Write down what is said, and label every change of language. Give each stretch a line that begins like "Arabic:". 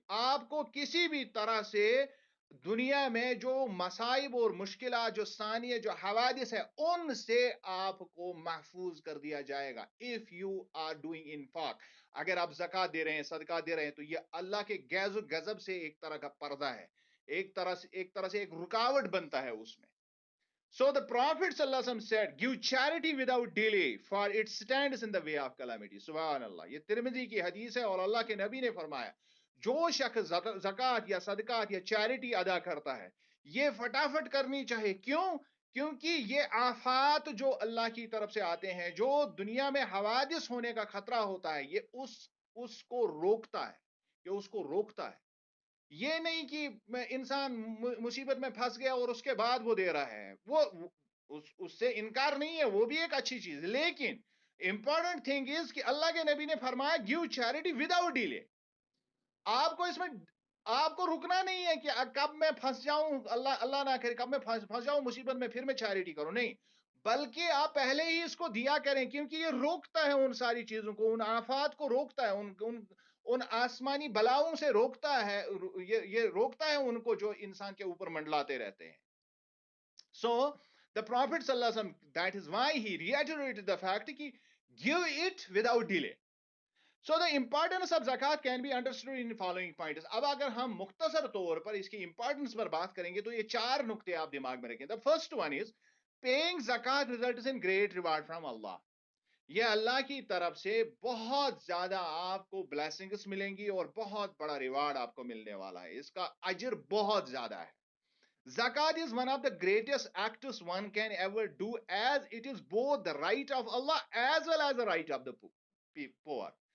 Urdu: آپ کو کسی بھی طرح سے دنیا میں جو مصائب اور مشکلات، جو ثانیہ، جو حوادث ہے، ان سے آپ کو محفوظ کر دیا جائے گا.
English: if you are doing infaq،
Urdu: اگر آپ زکات دے رہے ہیں، صدقات دے رہے ہیں، تو یہ اللہ کے غیظ و غضب سے ایک طرح کا پردہ ہے، ایک طرح سے ایک رکاوٹ بنتا ہے اس میں.
English: So the Prophet ﷺ said, give charity without delay, for it stands in the way of calamity.
Arabic: سبحان اللہ.
Urdu: یہ ترمذی کی حدیث ہے اور اللہ کے نبی نے فرمایا جو شخص زکات یا صدقات یا چیریٹی ادا کرتا ہے یہ فٹافٹ کرنی چاہیے. کیوں؟ کیونکہ یہ آفات جو اللہ کی طرف سے آتے ہیں، جو دنیا میں حوادث ہونے کا خطرہ ہوتا ہے، یہ اس کو روکتا ہے، یہ اس کو روکتا ہے. یہ نہیں کہ انسان مصیبت میں پھنس گیا اور اس کے بعد وہ دے رہا ہے، وہ اس سے انکار نہیں ہے، وہ بھی ایک اچھی چیز. لیکن
English: important thing is
Urdu: کہ اللہ کے نبی نے فرمایا
English: Give charity without delay.
Urdu: آپ کو اس میں آپ کو رکنا نہیں ہے کہ کب میں پھنس جاؤں، اللہ نہ کرے، کب میں پھنس جاؤں مصیبت میں پھر میں چیریٹی کروں. نہیں، بلکہ آپ پہلے ہی اس کو دیا کریں، کیونکہ یہ روکتا ہے ان ساری چیزوں کو، ان آفات کو روکتا ہے، ان آسمانی بلاؤں سے روکتا ہے. یہ روکتا ہے ان کو جو انسان کے اوپر منڈلاتے رہتے ہیں.
English: So the Prophet صلی اللہ علیہ وسلم, that is why he reiterated the fact
Urdu: کہ
English: give it without delay. So the importance of zakat can be understood in the following points.
Urdu: اب اگر ہم مختصر طور پر اس کی امپورٹنس پر بات کریں گے تو یہ 4 نقطے آپ دماغ میں رکھیں.
English: The first one is paying zakat results in great reward from Allah.
Urdu: یہ اللہ کی طرف سے بہت زیادہ آپ کو بلیسنگز ملیں گی اور بہت بڑا ریوارڈ آپ کو ملنے والا ہے، اس کا اجر بہت زیادہ ہے.
English: Zakat is one of the greatest acts one can ever do, as it is both the right of Allah as well as the right of the poor.